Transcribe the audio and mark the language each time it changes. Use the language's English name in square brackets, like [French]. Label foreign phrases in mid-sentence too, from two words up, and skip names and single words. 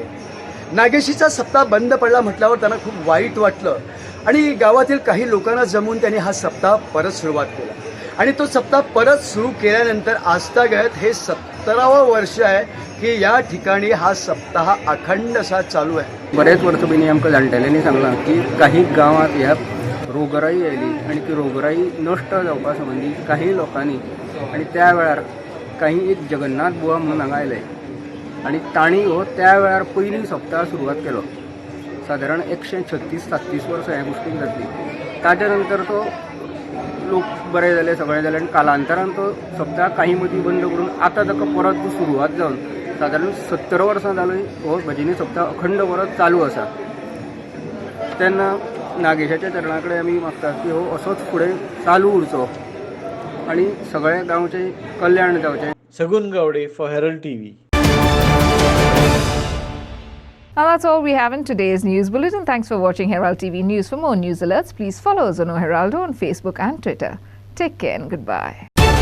[Marathi] नागेशीचा सप्ताह बंद पडला म्हटल्यावर त्यांना खूप वाईट वाटलं आणि गावातील काही लोकांना जमवून त्यांनी हा सप्ताह परत सुरुवात केला आणि तो सप्ताह परत सुरू केल्यानंतर आजतागत हे 17वं वर्ष आहे की या ठिकाणी हा सप्ताह अखंड असा चालू आहे. [Konkani] बरेच वर्ष पयलीं आमकां जाणटेल्यांनी सांगलां की काही गांवांत ह्या रोगराई आयली आणि ती रोगराई नश्ट जावपा संबंधी काही लोकांनी आणि त्या वेळार काही एक जगन्नाथ बुवा म्हणून हांगा आयले आणि तांणी हो त्या वेळार पयलीं सप्ताह सुरवात केलो. सादारण 136-37 वर्सां ह्या गोश्टीक जातली. ताच्या नंतर तो लोक बरे जाले, सगळे जाले आणि कालांतरान तो सप्ताह काही मदीं बंद करून आतां ताका परत सुरवात जावन सादारण 70 वर्सां जाली हो भजनी सप्ताह अखंड परत चालू आसा. तेन्ना नागेशाच्या चरणा कडेन आमी मागतात की हो असोच फुडें चालू उरचो आणि सगळ्या गांवचें कल्याण जावचें. [English] Sagun Gowde for Herald TV. And that's all we have in today's news bulletin. Thanks for watching Herald TV News. For more news alerts, please follow us on Heraldo on Facebook and Twitter. Take care and goodbye.